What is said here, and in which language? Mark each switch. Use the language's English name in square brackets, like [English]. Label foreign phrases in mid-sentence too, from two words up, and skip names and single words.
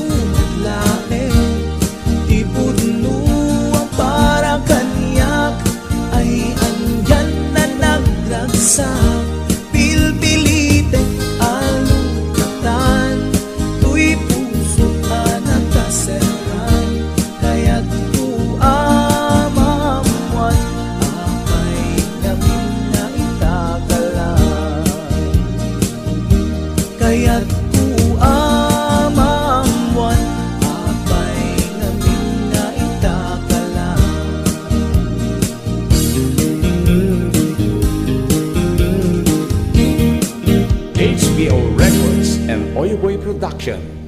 [Iloko] naglaeng, ipudno para kanyak, ay anyan na nagragsa, pilpilite alukatan, tu'y puso ka nakaseran, kaya't ku amaamuan, apay namin na itagalan. Kaya't ku amaamuan, apay namin na itagalan. [English] HBO Records and Oyoboy Production.